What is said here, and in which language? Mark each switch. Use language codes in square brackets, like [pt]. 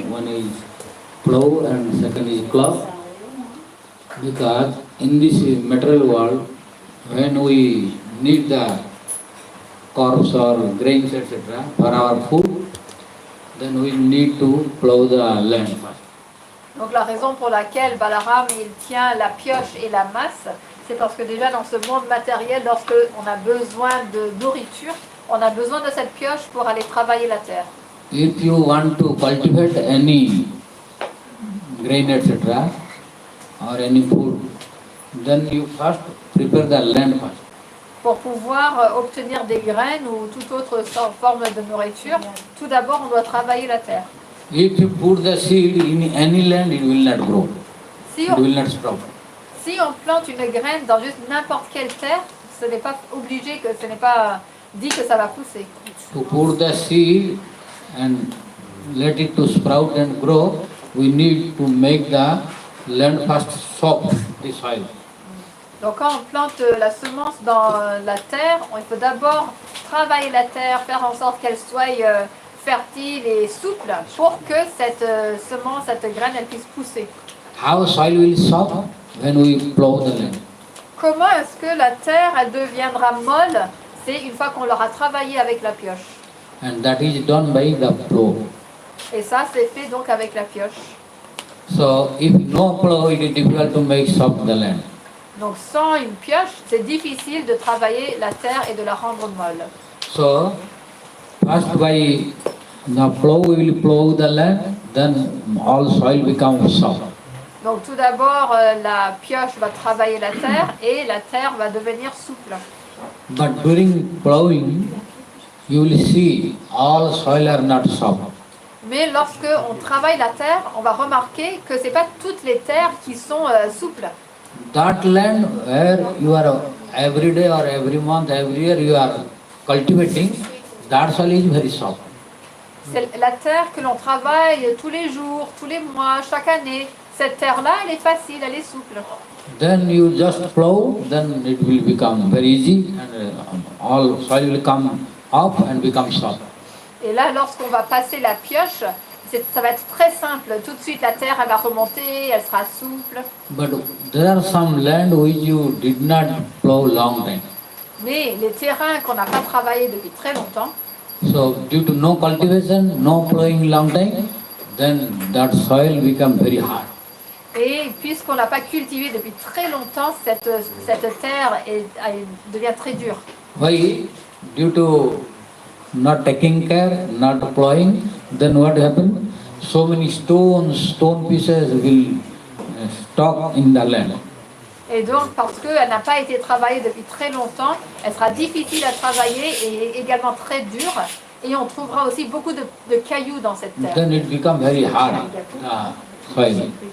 [en] One is plow and second is club. Because in this material world, when we need the crops or grains, etc., for our food, then we need to plow the land first. [fr] Donc la raison pour laquelle Balaram il tient la pioche et la masse, c'est parce que déjà dans ce monde matériel, lorsque on a besoin de nourriture, on a besoin de cette pioche pour aller travailler la terre. [en] If you want to cultivate any grain, etc., or any food, then you first prepare the land first. [fr] Pour pouvoir obtenir des graines ou toute autre forme de nourriture, tout d'abord on doit travailler la terre. [en] If you put the seed in any land, it will not grow. [fr] Si [en] It will not sprout. [fr] Si on plante une graine dans juste n'importe quelle terre, ce n'est pas obligé que ce n'est pas dit que ça va pousser. [en] To put the seed and let it to sprout and grow, we need to make the land first soft, the soil. [fr] Donc quand on plante la semence dans la terre, il faut d'abord travailler la terre, faire en sorte qu'elle soit fertile et souple pour que cette semence, cette graine, elle puisse pousser. [en] How soil will soft when we plow the land? [fr] Comment est-ce que la terre, elle deviendra molle? C'est une fois qu'on l'aura travaillée avec la pioche. [en] And that is done by the plow. [fr] Et ça, c'est fait donc avec la pioche. [en] So if no plow, it is difficult to make soft the land. [fr] Donc sans une pioche, c'est difficile de travailler la terre et de la rendre molle. [en] So first by the plow we will plow the land, then all soil becomes soft. [fr] Donc tout d'abord, la pioche va travailler la terre et la terre va devenir souple. [en] But during plowing, you will see all soil are not soft. [fr] Mais lorsque on travaille la terre, on va remarquer que c'est pas toutes les terres qui sont souples. [en] That land where you are every day or every month, every year you are cultivating, that soil is very soft. [fr] C'est la terre que l'on travaille tous les jours, tous les mois, chaque année. Cette terre-là, elle est facile, elle est souple. [en] Then you just plow, then it will become very easy and all soil will come up and become soft. [fr] Et là, lorsqu'on va passer la pioche, ça va être très simple. Tout de suite, la terre, elle va remonter, elle sera souple. [en] But there are some land which you did not plow long time. [fr] Mais les terrains qu'on n'a pas travaillés depuis très longtemps, [en] So due to no cultivation, no plowing long time, then that soil become very hard. [fr] et puisqu'on n'a pas cultivé depuis très longtemps, cette terre elle devient très dure. [en] Why? Due to not taking care, not plowing, then what happened? So many stone pieces will stock in the land. [fr] Et donc, parce qu'elle n'a pas été travaillée depuis très longtemps, elle sera difficile à travailler et également très dure. Et on trouvera aussi beaucoup de cailloux dans cette terre. [en] Then it become very hard soil.